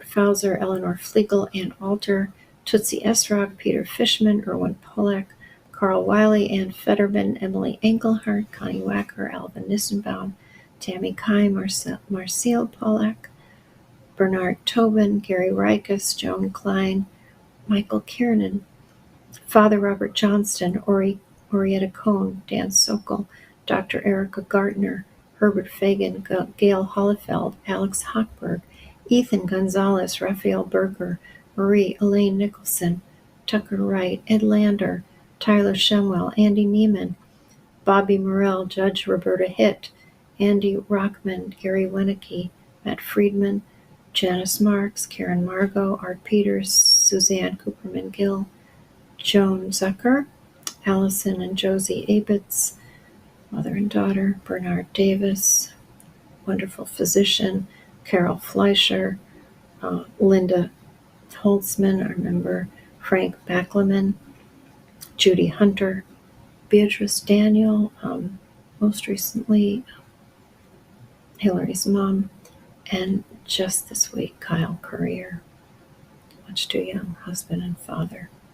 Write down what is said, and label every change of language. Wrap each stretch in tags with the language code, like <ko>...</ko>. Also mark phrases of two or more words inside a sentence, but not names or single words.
<en>Fauser, Eleanor Flegel, Ann Alter, Tootsie Esrog, Peter Fishman, Erwin Pollack, Carl Wiley, Ann Fetterman, Emily Engelhardt, Connie Wacker, Alvin Nissenbaum, Tammy Kai, Marcel Pollack, Bernard Tobin, Gary Rikus, Joan Klein, Michael Kiernan, Father Robert Johnston, Orietta Cohn, Dan Sokol, Dr. Erica Gartner, Herbert Fagan, Gail Hollefeld, Alex Hochberg, Ethan Gonzalez, Raphael Berger, Marie Elaine Nicholson, Tucker Wright, Ed Lander, Tyler Shemwell, Andy Neiman, Bobby Morell, Judge Roberta Hitt, Andy Rockman, Gary Wenicky, Matt Friedman, Janice Marks, Karen Margot, Art Peters, Suzanne Cooperman Gill, Joan Zucker, Allison and Josie Abitz, mother and daughter, Bernard Davis, wonderful physician, Carol Fleischer, Linda Holtzman, I remember, Frank Backlaman, Judy Hunter, Beatrice Daniel, most recently Hillary's mom, and just this week, Kyle Courier, much too young, husband and father.</en>